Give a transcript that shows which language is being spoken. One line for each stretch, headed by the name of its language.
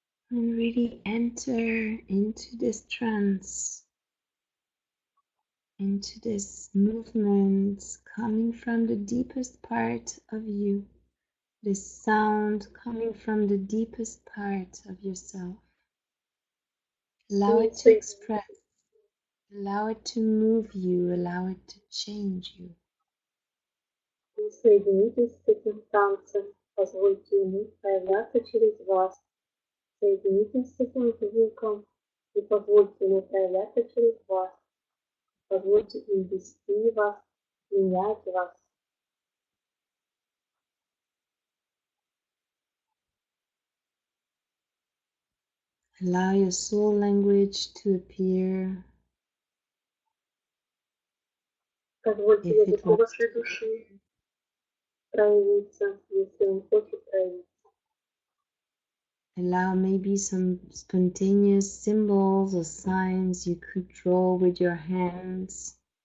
English: And really enter into this trance, into this movement coming from the deepest part of you, this sound coming from the deepest part of yourself. Allow it to express, allow it to move you, allow it to change you.
Russian: Соединитесь с этим танцем, позвольте ему проявляться через вас. Соединитесь с этим звуком и позвольте ему проявляться через вас. Позвольте им вести вас, менять вас.
English: Allow your soul language to appear.
Russian: Позвольте
English: If it
Russian: языку
English: wants
Russian: вашей души проявиться, если он хочет проявиться.
English: Allow maybe some spontaneous symbols or signs you could draw with your hands.